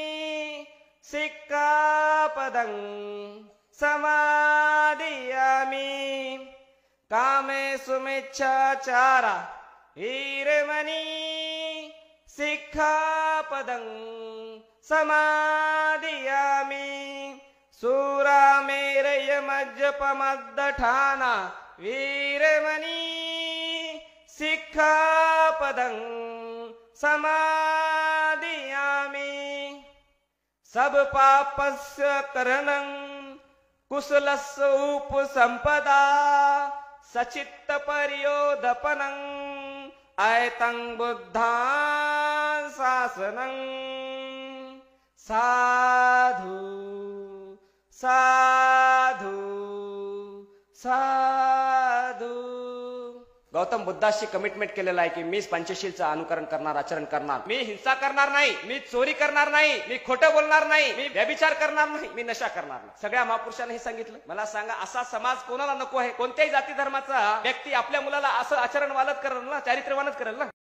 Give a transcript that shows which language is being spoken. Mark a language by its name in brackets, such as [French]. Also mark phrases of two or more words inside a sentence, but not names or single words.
[Pali] सिक्खापदं समादियामि कामेषु मिच्छाचारा वीरमणि सिक्खापदं समादियामि सूरामेरयमज्जपमद्दठाना वीरमणि सिक्खापदं समादियामि सब पापस्य करणं कुशलस्य उपसंपदा सचित्त पर्योदपनं ऐतं बुद्धां शासनं साधु साधु साधु। [Marathi] गौतम बुद्धाशी कमिटमेंट केलेला आहे की मी पंचशीलचं अनुकरण करणार, आचरण करणार, मी हिंसा करणार नाही, मी चोरी करणार नाही, मी खोटं बोलणार नाही, मी व्यभिचार करणार नाही, मी नशा करणार नाही। सगळ्या महापुरुषांनी हे सांगितलं। मला सांगा असा समाज कोणाला नको आहे? कोणत्याही जाती धर्माचा व्यक्ती आपल्या मुलाला असं आचरण वालत करेल ना, चारित्र्यवानच करेल ना।